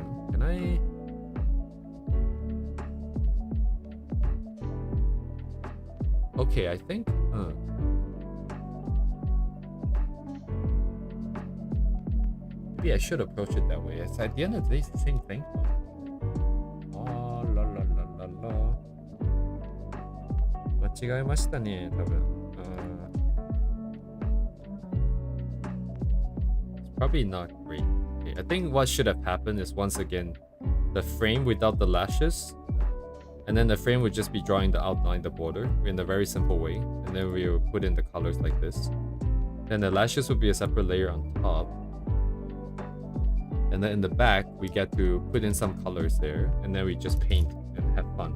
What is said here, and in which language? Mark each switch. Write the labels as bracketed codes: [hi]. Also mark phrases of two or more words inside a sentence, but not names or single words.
[en] Can I? Okay, I think. Maybe I should approach it that way. It's at the end of the day, it's the same thing. Oh la la la la la. [ja] 間違えましたね、多分。 [en] It's probably not great. Okay, I think what should have happened is once again the frame without the lashes, and then the frame would just be drawing the outline, the border, in a very simple way, and then we would put in the colors like this. Then the lashes would be a separate layer on top, and then in the back we get to put in some colors there, and then we just paint and have fun.